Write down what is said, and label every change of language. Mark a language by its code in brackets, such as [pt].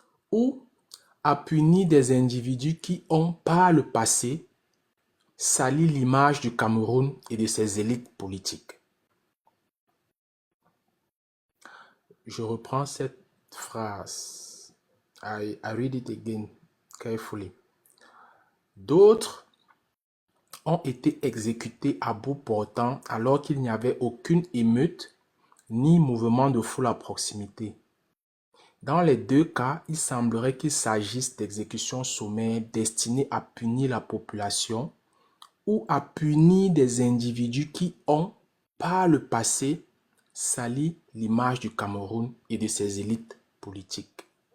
[fr] Ou à punir des individus qui ont, par le passé, sali l'image du Cameroun et de ses élites politiques. Je reprends cette phrase. [en] I read it again carefully. [fr] D'autres ont été exécutés à bout portant alors qu'il n'y avait aucune émeute ni mouvement de foule à proximité. Dans les deux cas, il semblerait qu'il s'agisse d'exécutions sommaires destinées à punir la population ou à punir des individus qui ont, par le passé, sali l'image du Cameroun et de ses élites politiques.